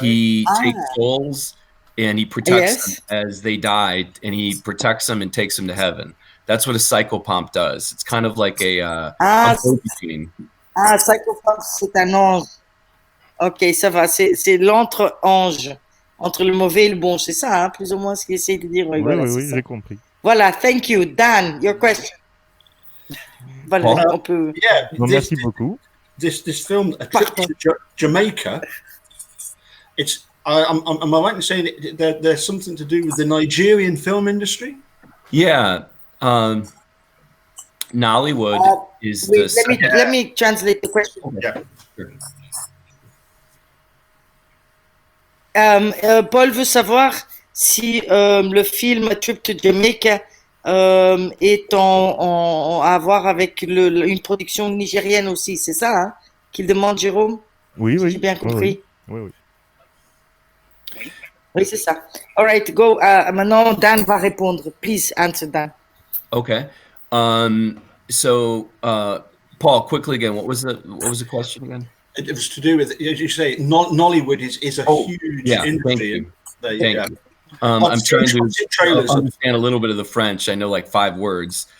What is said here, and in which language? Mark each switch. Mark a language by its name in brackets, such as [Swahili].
[English] He takes souls and he protects Yes. them as they die, and he protects them and takes them to heaven. That's what a psychopomp does. It's kind of like a go-between. [French] Ah, Psychopomp, c'est un ange. Ok, ça va. C'est l'entre-ange, entre le mauvais et le bon. C'est ça, hein, plus ou moins ce qu'il essaie de dire. Oui, voilà, c'est ça. j'ai compris. [English] Voilà, thank you. Dan, your question. [French] Voilà, on peut... [English] Yeah. [French] Bon, merci beaucoup. [English] This film, A Trip to Jamaica. It's. Am I right in saying there's something to do with the Nigerian film industry? Yeah. Nollywood is Wait, the let me translate the question. Yeah. [French] Paul veut savoir si le film A Trip to Jamaica est à voir avec une production nigérienne aussi, c'est ça hein, qu'il demande, Jérôme? Oui, oui. J'ai bien compris. Oui, oui. Oui, c'est ça. [English] All right, go. [French] Maintenant, Dan va répondre. [English] Please answer, Dan. Okay. So Paul, quickly again, what was the question again? It was to do with, as you say, Nollywood is a huge industry. Thank you. I've I'm trying seen to trailers. understand a little bit of the French. I know like 5 words.